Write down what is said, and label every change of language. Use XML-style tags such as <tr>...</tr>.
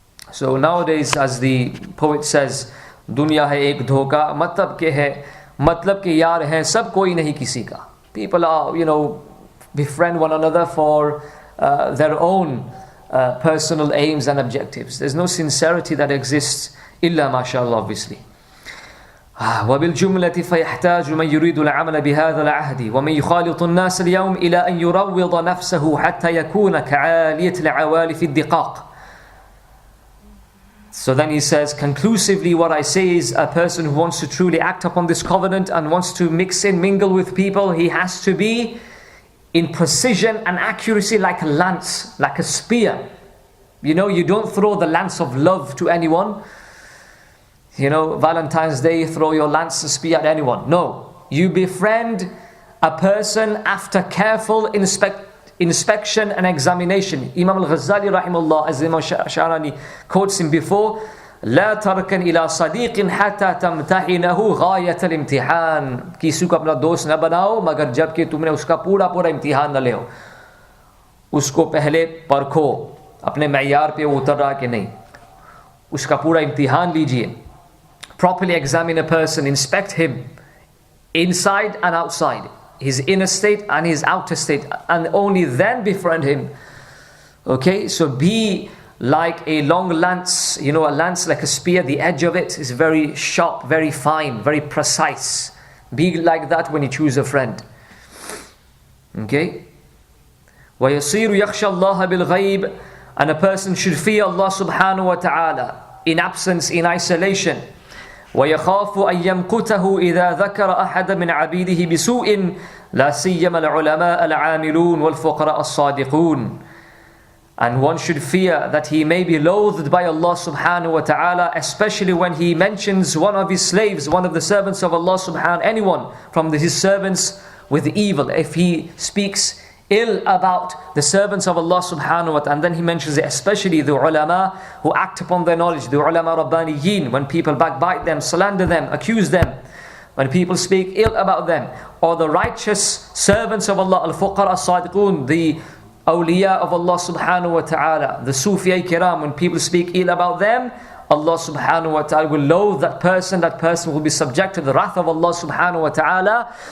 <en>So nowadays, as the poet says,</en> <hi>दुनिया है एक धोखा, मतलब के है, मतलब के यार हैं सब कोई नहीं किसी का.</hi> <en>People are, befriend one another for their own personal aims and objectives. There's no sincerity that exists,</en> <ar>illa mashallah,</ar> <en>obviously.</en> <ar>وبالجملة فيحتاج من يريد العمل بهذا العهد ومن يخالط الناس اليوم إلى أن يروض نفسه حتى يكون كعالية العوالي في الدقاق.</ar> <en>So then he says, conclusively what I say is, a person who wants to truly act upon this covenant and wants to mix in, mingle with people, he has to be in precision and accuracy like a lance, like a spear. You don't throw the lance of love to anyone. Valentine's Day, throw your lance and spear at anyone. No, you befriend a person after careful inspection and examination. Imam Al-Ghazali rahimahullah, as Imam Sha'rani quotes him before,</en> <ar>لا تركن إلى صديق حتى تمتحنه غاية الامتحان.</ar> <hi>किसी को अपना दोस्त न बनाओ मगर जब कि तुमने उसका पूरा इम्तिहान न ले हो. उसको पहले परखो, अपने मैयार पे वो उतर रहा कि नहीं, उसका पूरा इम्तिहान लीजिए.</hi> <en>Properly examine a person, inspect him inside and outside, his inner state and his outer state, and only then befriend him. Okay, so be like a long lance, a lance like a spear, the edge of it is very sharp, very fine, very precise. Be like that when you choose a friend. Okay?</en> <ar>وَيَصِيرُ يَخْشَى اللَّهَ بِالْغَيْبِ,</ar> <en>and a person should fear Allah subhanahu wa ta'ala in absence, in isolation.</en> <ar>ويخاف أن يمقته إذا ذكر أحد من عبيده بسوء لا سيما العلماء العاملون والفقراء الصادقون.</ar> <en>And one should fear that he may be loathed by Allah subhanahu wa ta'ala, especially when he mentions one of his slaves, one of the servants of Allah subhanahu, anyone from his servants with evil. If he speaks ill about the servants of Allah subhanahu wa ta'ala, and then he mentions it, especially the ulama who act upon their knowledge, the ulama rabbaniyin, when people backbite them, slander them, accuse them, when people speak ill about them, or the righteous servants of Allah,</en> <ar>al-fuqara as-sadiqun,</ar> <en>the awliya of Allah subhanahu wa ta'ala, the Sufiya kiram, when people speak ill about them, Allah subhanahu wa ta'ala will loathe that person will be subject to the wrath of Allah subhanahu wa ta'ala.</en>